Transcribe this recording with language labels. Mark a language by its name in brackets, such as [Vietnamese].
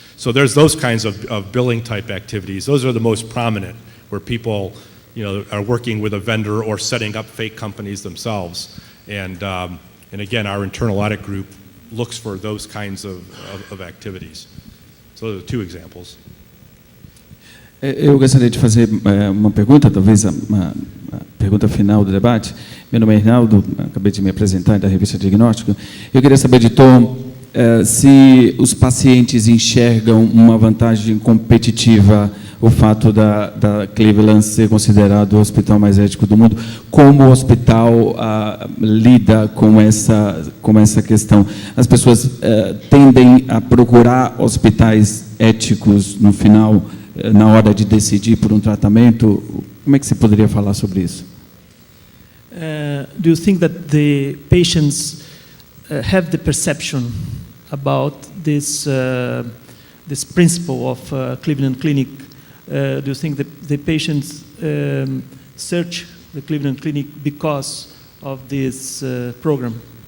[English] So there's those kinds of billing type activities. Those are the most prominent, where people are working with a vendor or setting up fake companies themselves. And again, our internal audit group looks for those kinds of activities. So those are two examples. [Portuguese] Eu gostaria de fazer uma pergunta, talvez a pergunta final do debate. Meu nome é Reinaldo, acabei de me apresentar da Revista Diagnóstico. Eu queria saber de Tom, se os pacientes enxergam uma vantagem competitiva o fato da Cleveland ser considerado o hospital mais ético do mundo, como o hospital lida com essa questão. As pessoas tendem a procurar hospitais éticos no final, na hora de decidir por um tratamento. Como é que você poderia falar sobre isso? [English] Do you think that the patients have the perception about this principle of Cleveland Clinic? Do you think that the patients search the Cleveland Clinic because of this program?